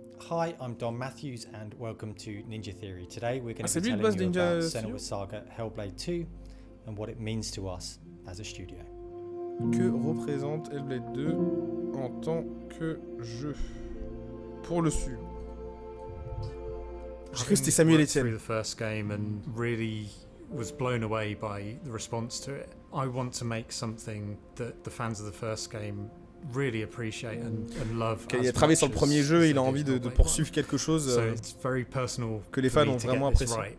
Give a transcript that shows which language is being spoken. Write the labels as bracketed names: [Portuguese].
[English] Hi, I'm Don Matthews and welcome to Ninja Theory. Today we're going to be [French] lui, [English] telling you about Senua Saga Hellblade 2 and what it means to us as a studio. [French] Que représente Hellblade 2 en tant que jeu pour le studio? J'ai cru que c'était Samuel Etienne. [English] Through the first game and really was blown away by the response to it. I want to make something that the fans of the first game really appreciate and love. [French] Il a travaillé sur le premier jeu et il a envie de poursuivre quelque chose que les fans ont vraiment apprécié.